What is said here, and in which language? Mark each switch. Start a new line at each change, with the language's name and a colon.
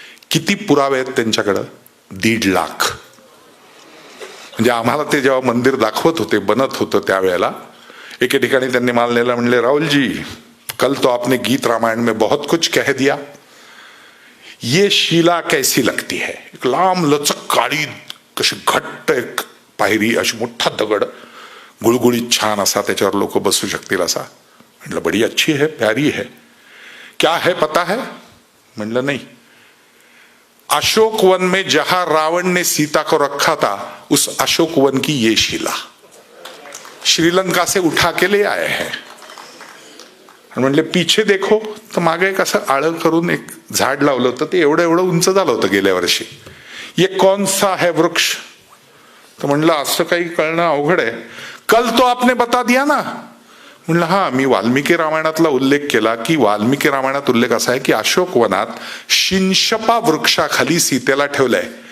Marathi: किती पुरावे आहेत त्यांच्याकडं? 1.5 लाख. म्हणजे आम्हाला ते जेव्हा मंदिर दाखवत होते, बनत होतं त्यावेळेला एके ठिकाणी त्यांनी मला नेला, म्हणले
Hindi: राहुल जी कल तो आपने गीत रामायण में बहुत कुछ कह दिया, ये शिला कैसी लगती है.
Marathi: एक लांब लचक काळी कशी घट्ट एक पायरी, अशी मोठा दगड, गुळगुळीत छान असा, त्याच्यावर लोक बसू शकतील असा.
Hindi: म्हणलं बड़ी अच्छी है, प्यारी है. क्या है पता है?
Marathi: म्हणलं नाही.
Hindi: अशोक वन में जहां रावण ने सीता को रखा था उस अशोक वन की ये शिला श्रीलंका से उठा के ले आए हैं.
Marathi: म्हणले
Hindi: पीछे देखो,
Marathi: तर मागे एक असं आळं करून एक झाड लावलं होतं, ते एवढं एवढं उंच झालं होतं गेल्या वर्षी.
Hindi: ये कौन सा है वृक्ष?
Marathi: तर म्हणलं असं काही कळणं अवघड आहे.
Hindi: कल तो आपने बता दिया ना.
Marathi: म्हणलं हा, मी वाल्मिकी रामायणातला उल्लेख केला की वाल्मिकी रामायणात उल्लेख असा आहे की अशोक वनात शिंशपा वृक्षाखाली सीतेला ठेवलंय.